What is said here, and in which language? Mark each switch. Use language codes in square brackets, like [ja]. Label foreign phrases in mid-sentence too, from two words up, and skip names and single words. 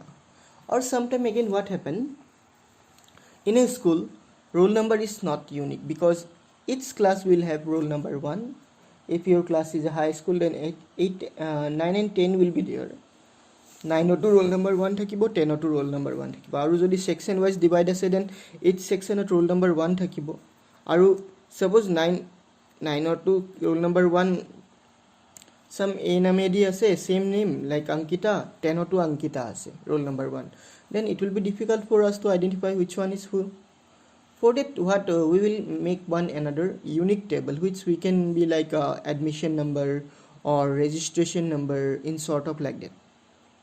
[en] Or sometime again what happen, in a school roll number is not unique, because each class will have roll number 1. If your class is a high school, then 9 and 10 will be there. 9 to roll number 1 থাকিব, 10 to roll number 1 থাকিব। [as] আৰু যদি [en] section wise divide আছে, then each section at roll number 1 থাকিব। আৰু suppose 9 to roll number 1 some A namedi ase, same name like Ankita, 10 to Ankita ase, roll number 1, then it will be difficult for us to identify which one is who. For that what we will make one another unique table, which we can be like admission number or registration number, in sort of like that.